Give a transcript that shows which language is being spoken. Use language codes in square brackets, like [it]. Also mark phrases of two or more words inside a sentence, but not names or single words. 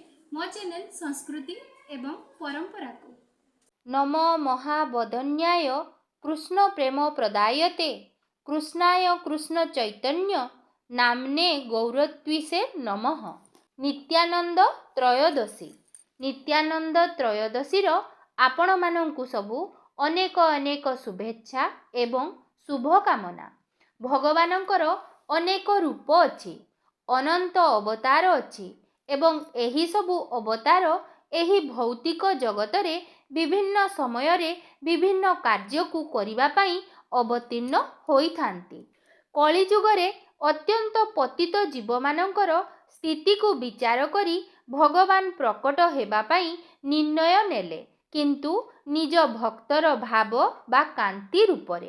[or] ମୋ ଚ୍ୟାନେଲ ସଂସ୍କୃତି ଏବଂ ପରମ୍ପରା କୁ। [sa] नम महावदन्याय कृष्ण प्रेम प्रदायते कृष्णाय कृष्ण चैतन्य नामने गौरत्विषे नमः। [or] ନିତ୍ୟାନନ୍ଦ ତ୍ରୟୋଦଶୀ ଆପଣ ମାନଙ୍କୁ ସବୁ ଅନେକ ଅନେକ ଶୁଭେଚ୍ଛା ଏବଂ ଶୁଭକାମନା। ଭଗବାନଙ୍କର ଅନେକ ରୂପ ଅଛି, ଅନନ୍ତ ଅବତାର ଅଛି ଏବଂ ଏହି ସବୁ ଅବତାର ଏହି ଭୌତିକ ଜଗତରେ ବିଭିନ୍ନ समୟରେ विभिन्न କାର୍ଯ୍ୟକୁ କରିବା ପାଇଁ ଅବତୀର୍ଣ୍ଣ ହୋଇଥାନ୍ତି। କଳିଯୁଗରେ ଅତ୍ୟନ୍ତ ପତିତ ଜୀବମାନଙ୍କର ସ୍ଥିତିକୁ ବିଚାର କରି ଭଗବାନ ପ୍ରକଟ ହେବା ପାଇଁ ନିର୍ଣ୍ଣୟ ନେଲେ, କିନ୍ତୁ ନିଜ ଭକ୍ତର ଭାବ ବା କାନ୍ତି ରୂପରେ।